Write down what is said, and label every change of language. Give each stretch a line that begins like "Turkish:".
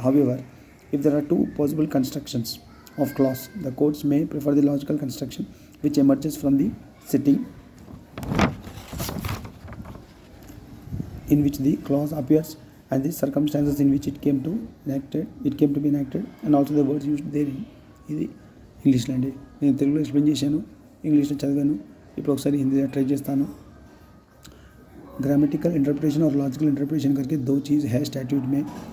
English: However, if there are two possible constructions of clause, the courts may prefer the logical construction which emerges from the setting in which the clause appears and the circumstances in which it came to be enacted and also the words used therein.
Telugu: ఇది ఇంగ్లీష్లో అండి, నేను తెలుగులో explain చేశాను, ఇంగ్లీష్లో చదివాను, ఇప్పుడు ఒకసారి హిందీలో ట్రై చేస్తాను.
Hindi: ग्रामेटिकल इंटरप्रिटेशन और लॉजिकल इंटरप्रिटेशन करके दो चीज़ है स्टैट्यूट में.